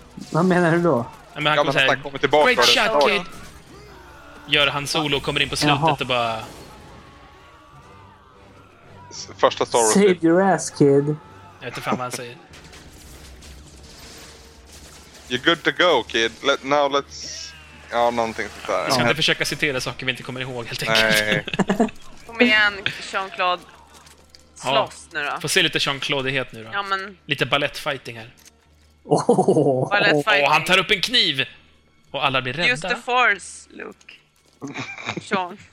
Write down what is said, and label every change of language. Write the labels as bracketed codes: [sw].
[sv] Vad menar du då? Ja, men han kommer såhär, [en] great shot kid! [sv] Gör han solo och kommer in på slutet. Jaha. Och bara... Första Star Wars. [en] Save your ass kid! [sv] Jag vet inte fan vad han säger. [en] You're good to go kid, now let's... [sv] Ja, någonting sånt där. Vi ska inte försöka citera saker vi inte kommer ihåg helt enkelt. Nej. Kom igen, Jean-Claude. Slåss nu då. Får se lite Jean-Claude-ighet nu då. Ja, men... Lite ballettfighting här. Oh, han tar upp en kniv och alla blir rädda. [en] Use the force, Luke. Sean.